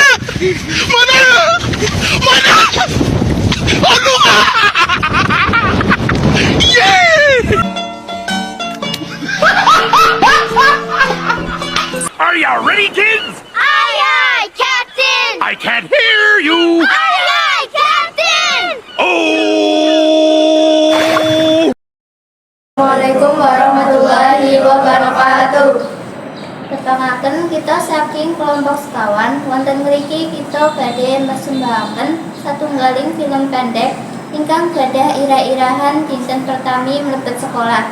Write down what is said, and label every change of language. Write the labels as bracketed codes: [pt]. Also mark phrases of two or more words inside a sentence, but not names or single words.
[en] Are you ready, kids? Aye, aye, Captain! I can't hear you. Aye, aye, Captain! Oh! [ar] Assalamualaikum warahmatullahi wabarakatuh. [jv] Ketangaken kita saking kelompok sekawan wonten mriki kita badhe mbersembahkan satunggaling film pendek ingkang gadah irah-irahan dinten pertami mlebet sekolah.